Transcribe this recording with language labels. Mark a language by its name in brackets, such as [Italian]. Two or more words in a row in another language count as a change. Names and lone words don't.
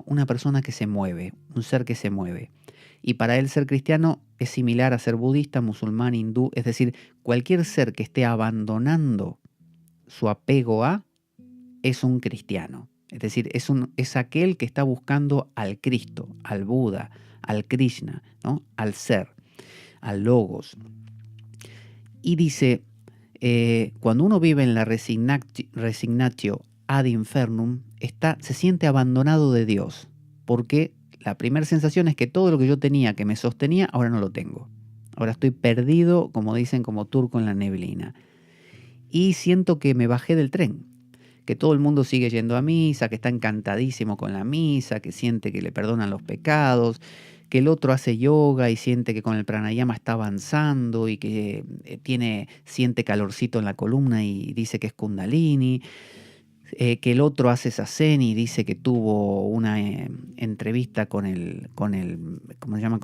[Spanish] Una persona que se mueve, un ser que se mueve. Y para él ser cristiano es similar a ser budista, musulmán, hindú, es decir, cualquier ser que esté abandonando su apego a es un cristiano. Es decir, es aquel que está buscando al Cristo, al Buda, al Krishna, ¿no? Al ser, al logos. Y dice, cuando uno vive en la [Latin] resignatio ad infernum, [Spanish] se siente abandonado de Dios, porque la primera sensación es que todo lo que yo tenía, que me sostenía, ahora no lo tengo. Ahora estoy perdido, como dicen, como turco en la neblina. Y siento que me bajé del tren, que todo el mundo sigue yendo a misa, que está encantadísimo con la misa, que siente que le perdonan los pecados, que el otro hace yoga y siente que con el pranayama está avanzando y que siente calorcito en la columna y dice que es kundalini, que el otro hace zazen y dice que tuvo una entrevista con el ¿cómo se llama?